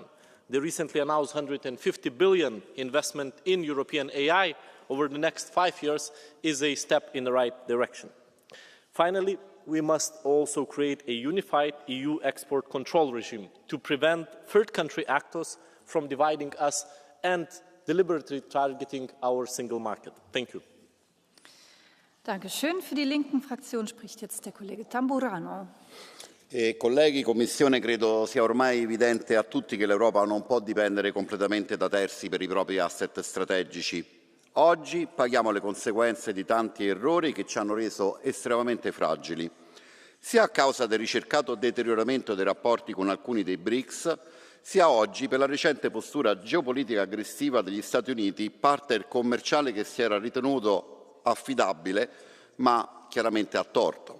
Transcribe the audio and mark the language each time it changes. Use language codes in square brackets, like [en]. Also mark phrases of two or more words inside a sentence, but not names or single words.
[en] The recently announced 150 billion investment in European AI over the next 5 years is a step in the right direction. Finally, we must also create a unified EU export control regime to prevent third country actors from dividing us and deliberately targeting our single market. Thank you. [de] Dankeschön. Für die Linken-Fraktion spricht jetzt der Kollege Tamburrano. [it] Colleghi, Commissione, credo sia ormai evidente a tutti che l'Europa non può dipendere completamente da terzi per i propri asset strategici. Oggi paghiamo le conseguenze di tanti errori che ci hanno reso estremamente fragili, sia a causa del ricercato deterioramento dei rapporti con alcuni dei BRICS, sia oggi per la recente postura geopolitica aggressiva degli Stati Uniti, partner commerciale che si era ritenuto affidabile, ma chiaramente a torto.